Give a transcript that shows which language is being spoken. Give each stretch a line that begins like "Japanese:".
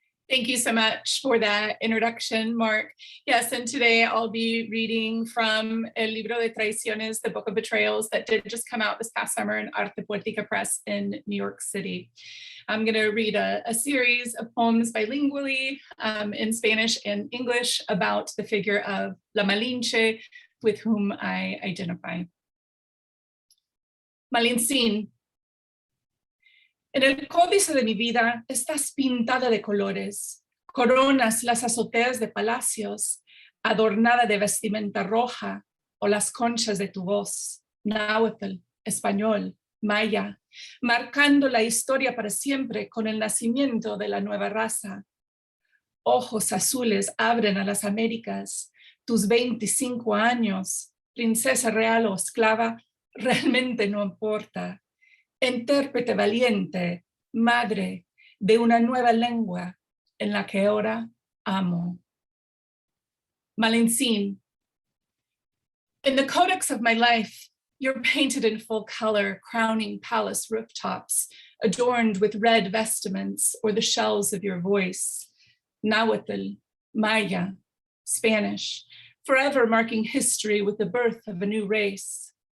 English: Thank you so much for that introduction, Mark. Yes, and today I'll be reading from El Libro de Traiciones, The Book of Betrayals, that did just come out this past summer in Arte Poética Press in New York City. I'm going to read a series of poems bilingually in Spanish and English about the figure of La Malinche, with whom I identify.
Spanish: Malincín. En el códice de mi vida estás pintada de colores, coronas las azoteas de palacios, adornada de vestimenta roja o las conchas de tu voz, náhuatl, español, maya, marcando la historia para siempre con el nacimiento de la nueva raza. Ojos azules abren a las Américas, tus 25 años, princesa real o esclava, realmente no importa. Intérprete valiente, madre de una nueva lengua en la que ahora amo. Malincín.
English: In the codex of my life, you're painted in full color, crowning palace rooftops, adorned with red vestments or the shells of your voice. Nahuatl, Maya, Spanish, forever marking history with the birth of a new race.